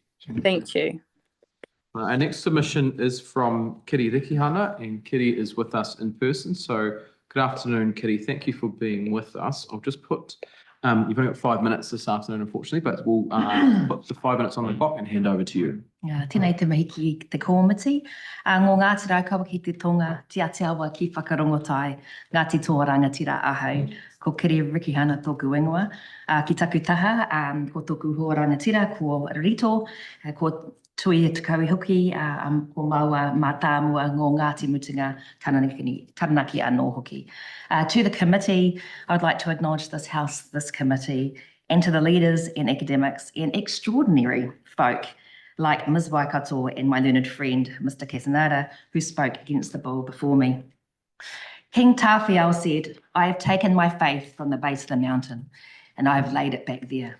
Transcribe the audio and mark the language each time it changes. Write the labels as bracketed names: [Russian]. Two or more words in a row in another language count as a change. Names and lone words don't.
[English] Thank you. Our next submission is from Kitty Rikihana, and Kitty is with us in person. So good afternoon, Kitty. Thank you for being with us. I'll just put, you've only got 5 minutes this afternoon, unfortunately, but we'll put the 5 minutes on the clock and hand over to you. [Māori] Tēnei te mihi ki te kōmiti. Ngō Ngāti Raukawa ki te tonga, tia te awa ki whakarongotai, Ngāti Toa Rangatira ahau, ko Kitty Rikihana tōku ingoa. Ki taku taha, ko tōku hoa rangatira, ko Rito, ko Tui e tukau hoki, ko maua mātāmua ngō Ngāti Mutinga taranaki anō hoki. [English] To the committee, I'd like to acknowledge this House, this committee, and to the leaders and academics and extraordinary folk like Ms. Waikato and my learned friend, Mr. Casanada, who spoke against the bill before me. King Tawhiao said, "I have taken my faith from the base of the mountain, and I have laid it back there.